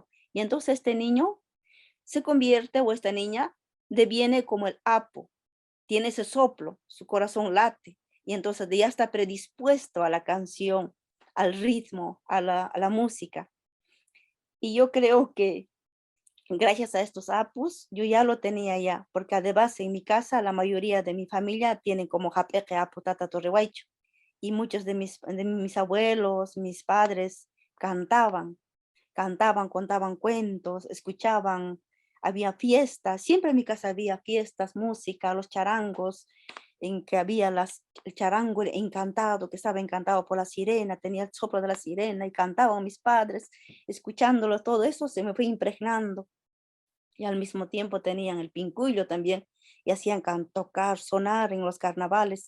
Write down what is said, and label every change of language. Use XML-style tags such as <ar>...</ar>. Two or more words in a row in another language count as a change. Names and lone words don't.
<es>Y entonces este niño se convierte o esta niña deviene como el apo, tiene ese soplo, su corazón late y entonces ya está predispuesto a la canción, al ritmo, a la música. Y yo creo que gracias a estos apus, yo ya lo tenía ya, porque además en mi casa la mayoría de mi familia tienen como japeque apu tata torrehuaycho. Y muchos de mis abuelos, mis padres cantaban, contaban cuentos, escuchaban, había fiestas, siempre en mi casa había fiestas, música, los charangos, en que había el charango encantado, que estaba encantado por la sirena, tenía el soplo de la sirena y cantaban mis padres, escuchándolo, todo eso se me fue impregnando y al mismo tiempo tenían el pincuyo también y hacían tocar, sonar en los carnavales.</es>